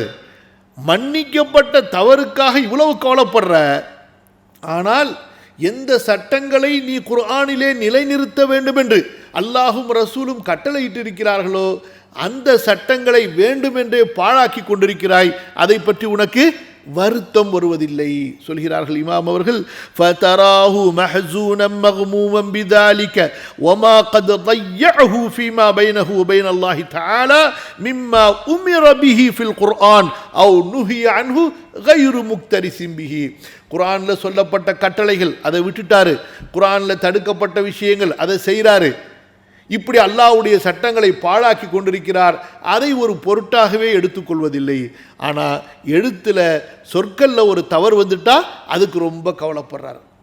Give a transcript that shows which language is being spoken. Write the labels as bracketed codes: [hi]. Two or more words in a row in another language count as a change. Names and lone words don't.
[ta] மன்னிக்கப்பட்ட தவறுக்காக இவ்வளவு கவலைப்படுற, ஆனால் எந்த சட்டங்களை நீ குர்ஆனிலே நிலைநிறுத்த வேண்டும் என்று அல்லாஹும் ரசூலும் கட்டளையிட்டிருக்கிறார்களோ அந்த சட்டங்களை வேண்டுமென்றே பாழாக்கி கொண்டிருக்கிறாய், அதை பற்றி உனக்கு வருத்தம் வருவதில்லை. சொல்கிறார்கள் இமாம் அவர்கள், [ar] فتراه محزونا مغموما بذلك وما قد ضيعه فيما بينه وبين الله تعالى مما امر به في القرآن او نهي عنه غير مكترث به. [ta] குர்ஆன்ல சொல்லப்பட்ட கட்டளைகள் அதை விட்டுட்டாரு, குர்ஆன்ல தடுக்கப்பட்ட விஷயங்கள் அதை செய்கிறாரு. இப்படி அல்லாஹ்வுடைய சட்டங்களை பாழாக்கி கொண்டிருக்கிறார், அதை ஒரு பொருட்டாகவே எடுத்துக்கொள்வதில்லை. ஆனால் எழுத்தில் சொற்களில் ஒரு தவறு வந்துட்டா அதுக்கு ரொம்ப கவலைப்படுறார்.